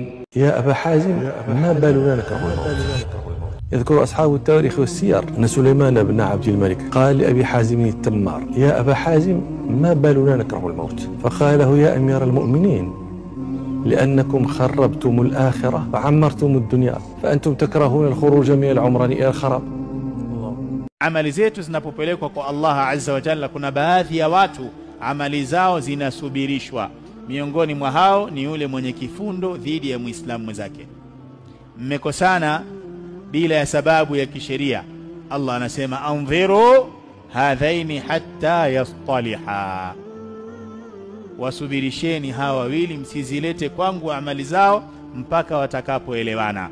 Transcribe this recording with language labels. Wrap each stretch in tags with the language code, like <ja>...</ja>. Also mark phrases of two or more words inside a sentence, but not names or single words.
<ar>يا أبا حازم، ما بالنا نكره الموت؟ يذكر أصحاب التاريخ والسير أن سليمان بن عبد الملك قال لأبي حازم التمار: يا أبا حازم، ما بالنا نكره الموت؟ فقال له: يا أمير المؤمنين، لأنكم خربتم الآخرة وعمرتم الدنيا، فأنتم تكرهون الخروج من العمران إلى الخراب.</ar> <sw>Amali zetu zinapopelekwa kwa Allah</sw> <ar>عز وجل,</ar> <sw>kuna baadhi ya watu amali zao zinasubirishwa. Miongoni mwa hao ni yule mwenye kifundo dhidi ya Muislamu mwenzake. Mmekosana bila ya sababu ya kisheria, Allah anasema,</sw> <ar>أنظروا هذين حتى يصطلحا,</ar> <sw>wasubirisheni hawa wawili, msizilete kwangu amali zao mpaka watakapoelewana.</sw>